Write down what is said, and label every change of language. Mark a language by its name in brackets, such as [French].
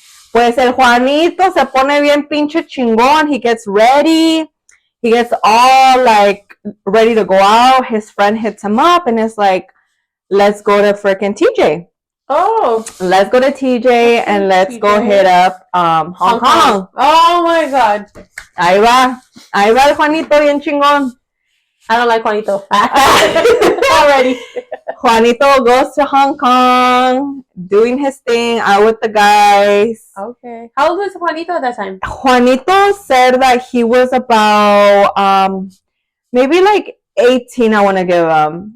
[Spanish] Pues el Juanito se pone bien pinche chingón. [English] He gets ready. He gets all like ready to go out. His friend hits him up and is like, let's go to freaking TJ. Oh. Let's go to TJ and let's go hit up Hong Kong. Oh my God. [Spanish] Ahí va el Juanito bien chingón. [English] I don't like Juanito. Already. Juanito goes to Hong Kong, doing his thing, out with the guys. Okay. How old was Juanito at that time? Juanito said that he was about maybe like 18, I want to give him.